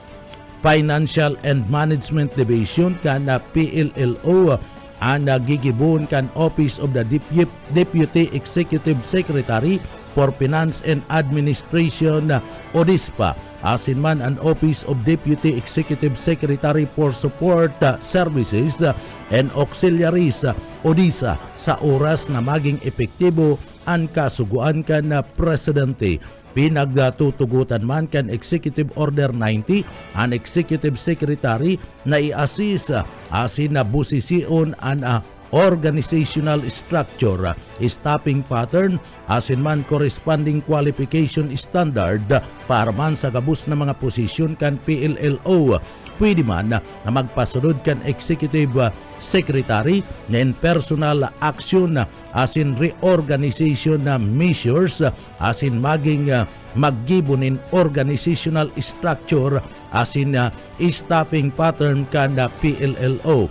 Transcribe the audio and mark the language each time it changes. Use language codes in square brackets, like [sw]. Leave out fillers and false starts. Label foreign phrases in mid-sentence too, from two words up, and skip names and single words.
[bik] Financial and Management Division kan PLLO ang nagigibon kan Office of the Deputy Executive Secretary for Finance and Administration ODISPA asin man ang Office of Deputy Executive Secretary for Support Services and Auxiliaries ODISA sa oras na maging epektibo ang kasuguan kan Presidente. Pinagtutugutan man kan Executive Order 90 ang Executive Secretary na i-assist asin na busision ang [en] organizational structure, staffing pattern, [bik] asin man [en] corresponding qualification standard [bik] para man sa gabus na mga posisyon kan PLLO. Pwede man na magpasunod kan Executive Secretary ng [en] personal action [bik] asin reorganization na measures asin maging maggibunin [en] organizational structure [bik] asin [en] staffing pattern [bik] kan PLLO.